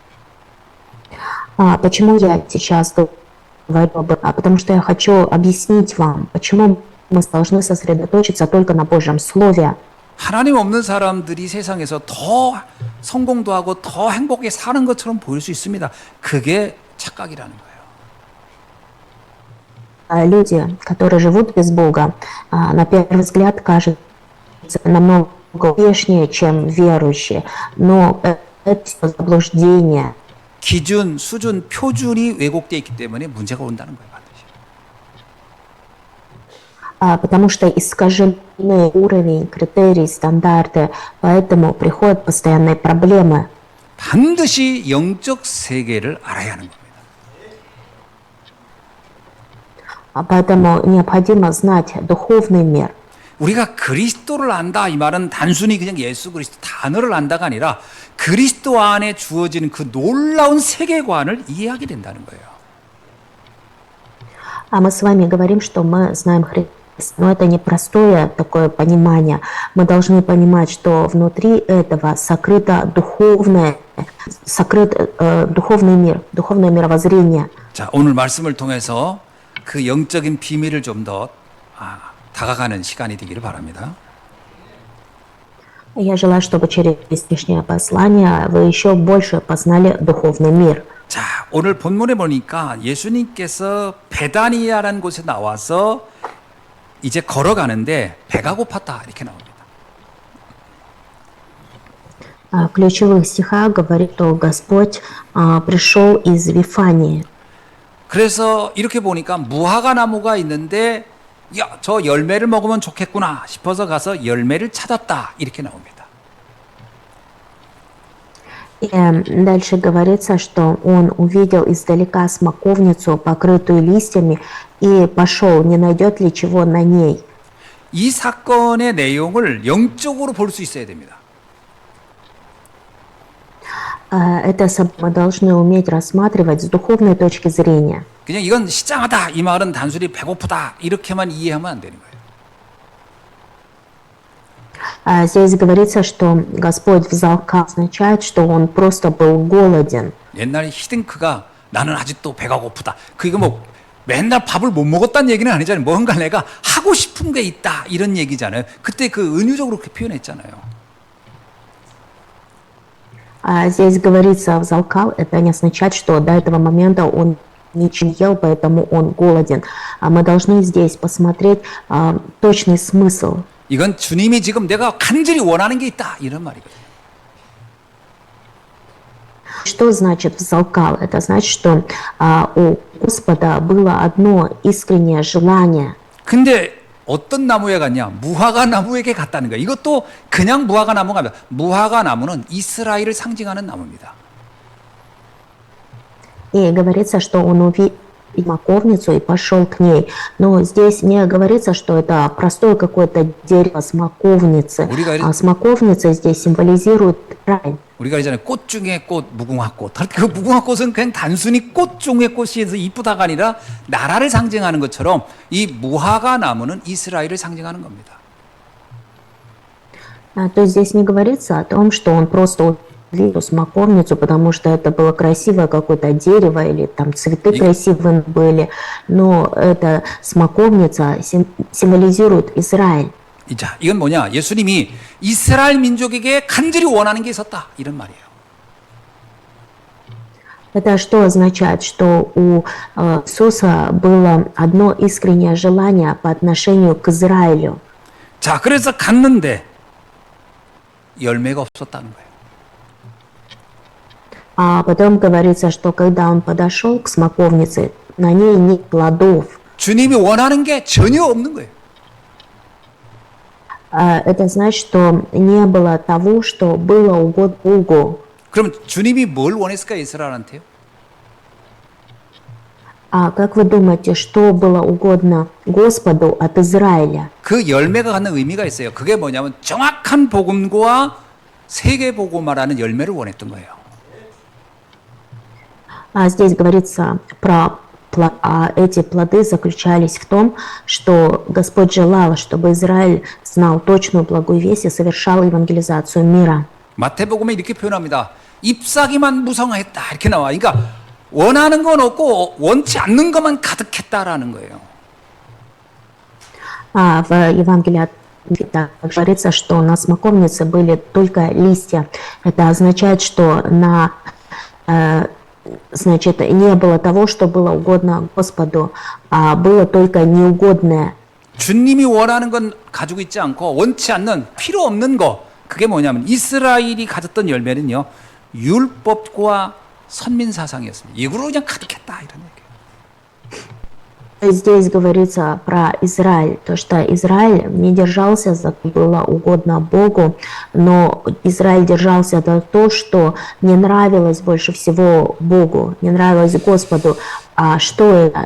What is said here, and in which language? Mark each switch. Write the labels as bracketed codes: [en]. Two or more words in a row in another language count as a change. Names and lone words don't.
[ru] Почему я сейчас говорю об этом? Потому что я хочу объяснить вам, почему мы должны сосредоточиться только на Божьем Слове. [ko] 하나님 없는 사람들이 세상에서 더 성공도 하고 더 행복하게 사는 것처럼 보일 수 있습니다. 그게 착각이라는 거예요. [ru] Люди, которые живут без Бога, на первый взгляд кажутся намного успешнее, чем верующие, но это заблуждение. [ko] 기준, 수준, 표준이 왜곡되어 있기 때문에 문제가 온다는 거예요. 반드시. [ru] Потому что искажены уровень, критерии, стандарты, поэтому приходят постоянные проблемы. [ko] 반드시 영적 세계를 알아야 하는 겁니다. [ru] Поэтому необходимо знать духовный мир. [ko] 우리가 그리스도를 안다 이 말은 단순히 그냥 예수 그리스도 단어를 안다가 아니라 그리스도 안에 주어지는 그 놀라운 세계관을 이해하게 된다는 거예요. [ru] Мы с вами говорим, что мы знаем Христа, но это не простое такое понимание. Мы должны понимать, что внутри этого сокрыто духовное, духовный мир, духовное мировоззрение. [ko] 자, 오늘 말씀을 통해서 그 영적인 비밀을 좀 더 다가가는 시간이 되기를 바랍니다. [ru] Я желаю, чтобы через сегодняшнее послание вы еще больше познали духовный мир. [ko] 자, 오늘 본문에 보니까 예수님께서 베다니아라는 곳에 나와서 이제 걸어가는데 배가 고팠다 이렇게 나옵니다. [ru] В ключевых стихах говорит, что Господь пришел из Вифании. [ko] 그래서 이렇게 보니까 무화과 나무가 있는데 야, 저 열매를 먹으면 좋겠구나 싶어서 가서 열매를 찾았다 이렇게 나옵니다. [ru] И дальше говорится, что он увидел издалека смоковницу, покрытую листьями, и пошел, не найдет ли чего на ней. [ko] 이 사건의 내용을 영적으로 볼 수 있어야 됩니다. [ru] Это мы должны уметь рассматривать с духовной точки зрения. [ko] 그냥 이건 시장하다 이 말은 단순히 배고프다 이렇게만 이해하면 안 되는 거예요. [ru] Здесь говорится, что Господь взял камень, означает, что он просто был голоден. [ko] 옛날에 히딩크가 나는 아직도 배가 고프다. 그게 뭐 맨날 밥을 못 먹었다는 얘기는 아니잖아요. 뭔가 내가 하고 싶은 게 있다 이런 얘기잖아요. 그때 그 은유적으로 그렇게 표현했잖아요. [ru] А здесь говорится «взалкал», это не означает, что до этого момента он ничего не ел, поэтому он голоден. А мы должны здесь посмотреть точный смысл. [ko] 이건 주님이 지금 내가 간절히 원하는 게 있다 이런 말이거든요. [ru] Что значит «взалкал»? Это значит, что у Господа было одно искреннее желание. [ko] 근데 어떤 나무에 갔냐? 무화과 나무에게 갔다는 거예요. 이것도 그냥 무화과 나무가 아니라 무화과 나무는 이스라엘을 상징하는 나무입니다. [ru] И говорится, что он увидел смоковницу и пошел к ней. Но здесь не говорится, что это простое какое-то дерево смоковницы. А смоковница здесь символизирует рай. [ko] 우리가 이전에 꽃 중에 꽃, 무궁화꽃. 그 무궁화꽃은 그냥 단순히 꽃 중에 꽃이어서 이쁘다가 아니라 나라를 상징하는 것처럼 이 무화과 나무는 이스라엘을 상징하는 겁니다. [ru] То есть здесь не говорится о том, что он просто увидел смоковницу, потому что это было красивое какое-то дерево или там цветы красивые были. Но эта смоковница символизирует Израиль. [ko] 자, 이건 뭐냐? 예수님이 이스라엘 민족에게 간절히 원하는 게 있었다. 이런 말이에요. [ru] Это что означает? Что у Иисуса было одно искреннее желание по отношению к Израилю. [ko] 자, 그래서 갔는데 열매가 없었다는 거예요. [ru] А потом говорится, что когда он подошел к смоковнице, на ней нет плодов. [ko] 주님이 원하는 게 전혀 없는 거예요. [ru] Это значит, что не было того, что было угодно Богу. [ko] 그럼 주님이 뭘 원했을까 이스라엘한테요? [ru] А как вы думаете, что было угодно Господу от Израиля? [ko] 그 열매가 갖는 의미가 있어요. 그게 뭐냐면 정확한 복음과 세계 복음화라는 열매를 원했던 거예요. [ru] А здесь говорится про эти плоды заключались в том, что Господь желал, чтобы Израиль знал точную благую весть и совершал евангелизацию мира. [ko] 마태복음에 이렇게 표현합니다. 잎사귀만 무성하였다 이렇게 나와. 그러니까 원하는 건 없고 원치 않는 것만 가득했다라는 거예요. [ru] А в Евангелии от Матфея говорится, что на смоковнице были только листья. Это означает, что значит, не было того, что было угодно Господу, а было только неугодное. [ko] 주님이 원하는 건 가지고 있지 않고 원치 않는 필요 없는 거. 그게 뭐냐면 이스라엘이 가졌던 열매는요. 율법과 선민 사상이었습니다. 이거로 그냥 가득했다 이런 얘기예요. [ru] Здесь говорится про Израиль, то что Израиль не держался за то, что было угодно Богу, но Израиль держался за то, что не нравилось больше всего Богу, не нравилось Господу. А что это?